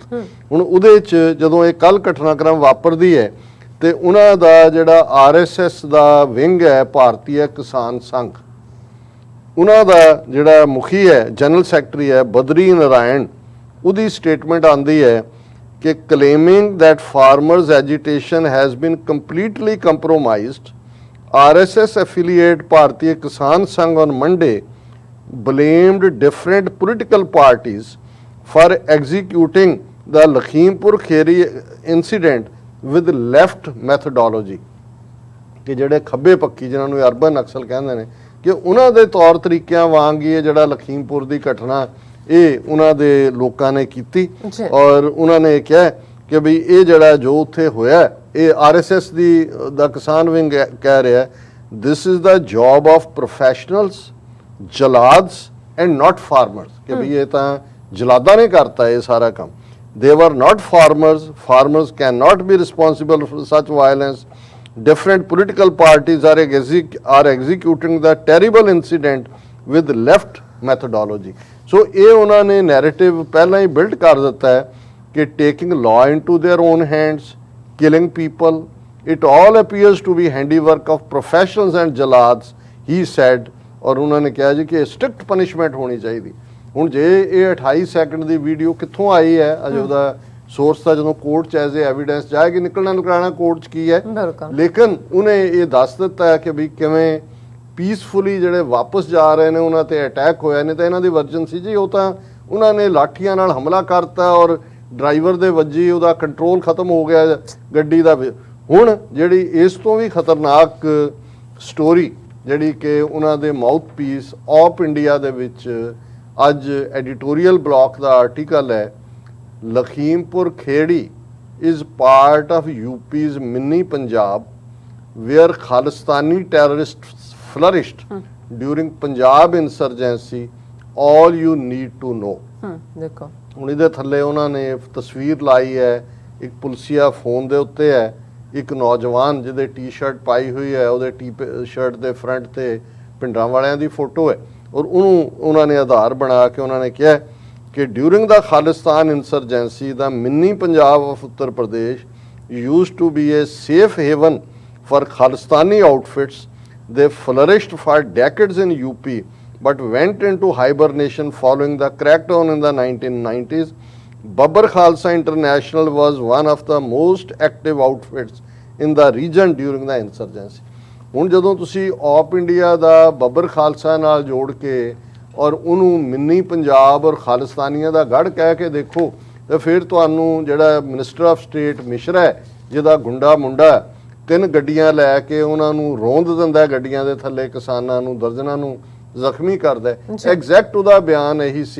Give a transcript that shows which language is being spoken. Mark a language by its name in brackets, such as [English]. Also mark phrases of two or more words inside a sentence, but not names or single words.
[Punjabi] ਹੁਣ ਉਹਦੇ 'ਚ ਜਦੋਂ ਇਹ ਕੱਲ ਘਟਨਾਕ੍ਰਮ ਵਾਪਰਦੀ ਹੈ ਤੇ ਉਹਨਾਂ ਦਾ ਜਿਹੜਾ RSS ਦਾ ਵਿੰਗ ਹੈ ਭਾਰਤੀ ਕਿਸਾਨ ਸੰਘ, ਉਹਨਾਂ ਦਾ ਜਿਹੜਾ ਮੁਖੀ ਹੈ [English] general secretary [Punjabi] ਹੈ ਬਦਰੀ ਨਾਰਾਇਣ, ਉਹਦੀ ਸਟੇਟਮੈਂਟ ਆਉਂਦੀ ਹੈ ਕਿ [English] claiming that farmers agitation has been completely compromised, RSS affiliate Bharatiya Kisan Sangh on Monday blamed different political parties for executing the Lakhimpur Kheri incident with left methodology, [Punjabi] ਕਿ ਜਿਹੜੇ ਖੱਬੇ ਪੱਕੀ ਜਿਨ੍ਹਾਂ ਨੂੰ [English] urban naxal [Punjabi] ਕਹਿੰਦੇ ਨੇ ਕਿ ਉਹਨਾਂ ਦੇ ਤੌਰ ਤਰੀਕਿਆਂ ਵਾਂਗ ਹੀ ਇਹ ਜਿਹੜਾ ਲਖੀਮਪੁਰ ਦੀ ਘਟਨਾ ਇਹ ਉਹਨਾਂ ਦੇ ਲੋਕਾਂ ਨੇ ਕੀਤੀ ਜੀ। ਔਰ ਉਹਨਾਂ ਨੇ ਕਿਹਾ ਕਿ ਵੀ ਇਹ ਜਿਹੜਾ ਜੋ ਉੱਥੇ ਹੋਇਆ ਇਹ RSS ਦਾ ਕਿਸਾਨ ਵਿੰਗ ਕਹਿ ਰਿਹਾ [English] this is the job of professionals jalads and not farmers [Punjabi] ਕਿ ਵੀ ਇਹ ਤਾਂ ਜਲਾਦਾਂ ਨੇ ਕਰਤਾ ਇਹ ਸਾਰਾ ਕੰਮ [English] they were not farmers cannot be responsible for such violence different political parties are executing the terrible incident with left methodology so [Punjabi] ਇਹ ਉਹਨਾਂ ਨੇ narrative ਪਹਿਲਾਂ ਹੀ build ਕਰ ਦਿੱਤਾ ਹੈ ਕਿ [English] taking law into their own hands killing people it all appears to be handiwork of professionals and jalads he said [Punjabi] ਔਰ ਉਹਨਾਂ ਨੇ ਕਿਹਾ ਜੀ ਕਿ [English] strict punishment [Punjabi] ਹੋਣੀ ਚਾਹੀਦੀ ਹੁਣ ਜੇ ਇਹ 28 ਸੈਕਿੰਡ ਦੀ ਵੀਡੀਓ ਕਿੱਥੋਂ ਆਈ ਹੈ ਅਜੇ ਉਹਦਾ ਸੋਰਸ ਤਾਂ ਜਦੋਂ ਕੋਰਟ 'ਚ [English] as a evidence [Punjabi] ਜਾਏਗੀ ਨਿਕਲਣਾ ਕੋਰਟ 'ਚ ਕੀ ਹੈ ਲੇਕਿਨ ਉਹਨੇ ਇਹ ਦੱਸ ਦਿੱਤਾ ਹੈ ਕਿ ਵੀ ਕਿਵੇਂ ਪੀਸਫੁਲੀ ਜਿਹੜੇ ਵਾਪਸ ਜਾ ਰਹੇ ਨੇ ਉਹਨਾਂ ਤੇ ਅਟੈਕ ਹੋਇਆ ਨੇ ਤਾਂ ਇਹਨਾਂ ਦੀ ਵਰਜਨ ਸੀ ਜੀ ਉਹ ਤਾਂ ਉਹਨਾਂ ਨੇ ਲਾਠੀਆਂ ਨਾਲ ਹਮਲਾ ਕਰਤਾ ਔਰ ਡਰਾਈਵਰ ਦੇ ਵੱਜੀ ਉਹਦਾ ਕੰਟਰੋਲ ਖਤਮ ਹੋ ਗਿਆ ਗੱਡੀ ਦਾ ਹੁਣ ਜਿਹੜੀ ਇਸ ਤੋਂ ਵੀ ਖਤਰਨਾਕ ਸਟੋਰੀ ਜਿਹੜੀ ਕਿ ਉਹਨਾਂ ਦੇ [English] mouth piece [Punjabi] ਆਪ ਇੰਡੀਆ ਦੇ ਵਿੱਚ ਅੱਜ [English] editorial block [Punjabi] ਦਾ ਆਰਟੀਕਲ ਹੈ [English] ਲਖੀਮਪੁਰ ਖੇੜੀ is part of UP's mini Punjab where Khalistani terrorists flourished during Punjab insurgency all you need to know [Punjabi] ਦੇਖੋ ਹੁਣ ਇਹਦੇ ਥੱਲੇ ਉਹਨਾਂ ਨੇ ਤਸਵੀਰ ਲਾਈ ਹੈ ਇੱਕ ਪੁਲਸੀਆ ਫੋਨ ਦੇ ਉੱਤੇ ਹੈ ਇੱਕ ਨੌਜਵਾਨ ਜਿਹਦੇ ਟੀ-ਸ਼ਰਟ ਪਾਈ ਹੋਈ ਹੈ ਉਹਦੇ ਟੀ-ਸ਼ਰਟ ਦੇ ਫਰੰਟ ਤੇ ਪਿੰਡਾਂ ਵਾਲਿਆਂ ਦੀ ਫੋਟੋ ਹੈ ਔਰ ਉਹਨੂੰ ਉਹਨਾਂ ਨੇ ਆਧਾਰ ਬਣਾ ਕੇ ਉਹਨਾਂ ਨੇ ਕਿਹਾ ਕਿ [English] during the Khalistan insurgency the mini Punjab of Uttar Pradesh used to be a safe haven for Khalistani outfits the flourished for decades in UP but went into hibernation following the crackdown in the 1990s. Babbar Khalsa International was one of the most active outfits in the region during the insurgency. [Punjabi] ਹੁਣ ਜਦੋਂ ਤੁਸੀਂ ਆਪ ਇੰਡੀਆ ਦਾ ਬੱਬਰ ਖਾਲਸਾ ਨਾਲ ਜੋੜ ਕੇ ਔਰ ਉਹਨੂੰ ਮਿੰਨੀ ਪੰਜਾਬ ਔਰ ਖਾਲਿਸਤਾਨੀਆਂ ਦਾ ਗੜ ਕਹਿ ਕੇ ਦੇਖੋ ਤੇ ਫਿਰ ਤੁਹਾਨੂੰ ਜਿਹੜਾ [English] minister of state [Punjabi] ਮਿਸ਼ਰਾ ਹੈ ਜਿਹਦਾ ਗੁੰਡਾ ਮੁੰਡਾ 3 ਗੱਡੀਆਂ ਲੈ ਕੇ ਉਹਨਾਂ ਨੂੰ ਰੋਂਦ ਦਿੰਦਾ ਗੱਡੀਆਂ ਦੇ ਥੱਲੇ ਕਿਸਾਨਾਂ ਨੂੰ ਦਰਜਨਾਂ ਨੂੰ ਜ਼ਖਮੀ ਕਰਦਾ ਐਗਜ਼ੈਕਟ ਉਹਦਾ ਬਿਆਨ ਇਹੀ ਸੀ